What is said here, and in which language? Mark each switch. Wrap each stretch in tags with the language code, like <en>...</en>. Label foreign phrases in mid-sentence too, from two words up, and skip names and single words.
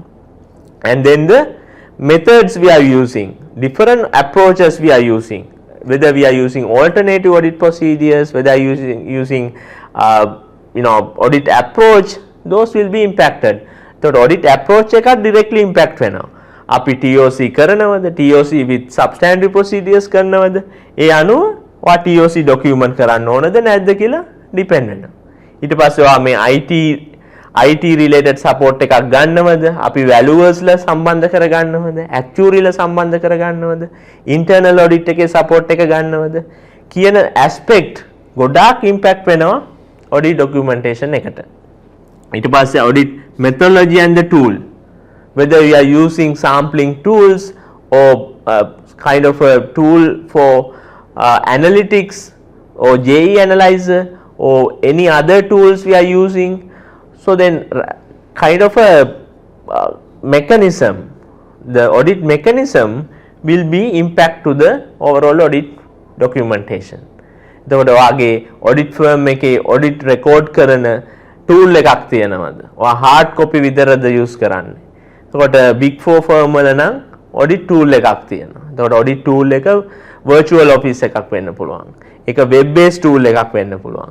<en>And then the methods we are using, different approaches we are using, whether we are using alternative audit procedures, whether using audit approach, those will be impacted. So audit approach එකත් directly impact</en> <si>වෙනවා. අපි</si> <en>TOC කරනවද, TOC with substantive procedures</en> <si>කරනවද, ඒ අනුව වා</si> <en>TOC document</en> <si>කරන්න ඕනද නැද්ද කියලා depend වෙනවා. ඊට පස්සේ වා මේ</si> <en>IT related support</en> <si>එකක් ගන්නවද, අපි valuers ලා සම්බන්ධ කරගන්නවද, actuary ලා සම්බන්ධ කරගන්නවද,</si> <en>internal audit</en> <si>එකේ support එක ගන්නවද කියන aspect ගොඩාක් impact වෙනවා</si> <en>audit documentation</en> <si>එකට.</si> <en>ඊට පස්සේ audit methodology and the tool, whether you are using sampling tools or kind of a tool for analytics or JE analyzer or any other tools we are using. So then kind of a mechanism, the audit mechanism will be impact to the overall audit documentation.</en> <si>එතකොට වාගේ</si> <en>audit firm</en> <si>එකේ</si> <en>audit record</en> <si>කරන tool එකක් තියෙනවද, ඔයා</si> <en>hard copy</en> <si>විතරද use කරන්නේ. එතකොට</si> <en>big 4 firm</en> <si>වල නම්</si> <en>audit tool</en> <si>එකක් තියෙනවා. එතකොට</si> <en>audit tool</en> <si>එක</si> <en>virtual office</en> <si>එකක් වෙන්න පුළුවන්, ඒක</si> <en>web based tool</en> <si>එකක් වෙන්න පුළුවන්.</si>